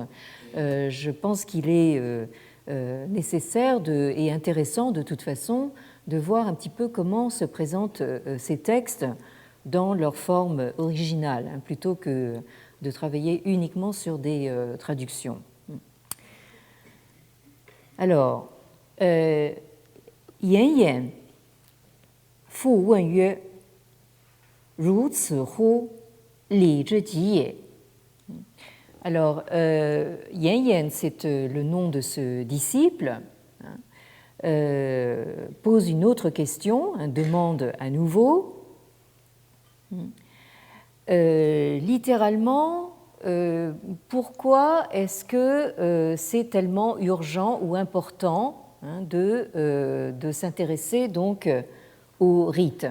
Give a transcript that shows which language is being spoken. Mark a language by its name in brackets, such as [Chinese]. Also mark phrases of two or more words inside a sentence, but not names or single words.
[French] Je pense qu'il est nécessaire et intéressant de toute façon de voir un petit peu comment se présentent ces textes dans leur forme originale, plutôt que de travailler uniquement sur des traductions. Alors, [Chinese] Yan Yan 复问曰：“如此乎？礼之极也。” [French] Alors, Yan Yan, c'est le nom de ce disciple, pose une autre question, demande à nouveau. Littéralement, pourquoi est-ce que c'est tellement urgent ou important de s'intéresser donc aux rites?